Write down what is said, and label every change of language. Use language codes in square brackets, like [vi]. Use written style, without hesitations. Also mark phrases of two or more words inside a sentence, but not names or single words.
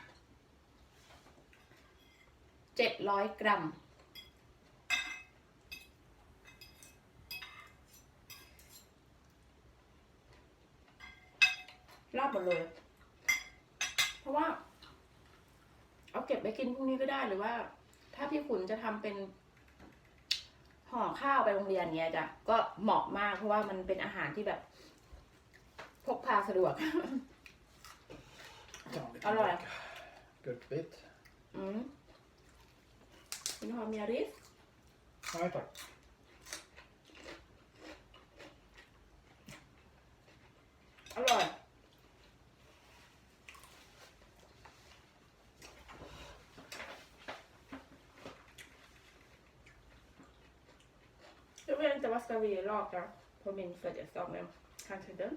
[th] 700 กรัม ลาบหมดเลย เพราะว่า เอาเก็บไปกินพรุ่งนี้ก็ได้หรือว่า ถ้าพี่ขุนจะทำเป็นห่อข้าวไปโรงเรียนเนี้ยจ้ะก็เหมาะมากเพราะว่ามันเป็นอาหารที่แบบ พกพาสะดวก [sv] Ta en liten Allora. gurkbit. [th] อืมคุณหอมมีริส [sv] Nej tack. อร่อย Jag vet inte vad ska vi laga på min födelsedag men kanske den.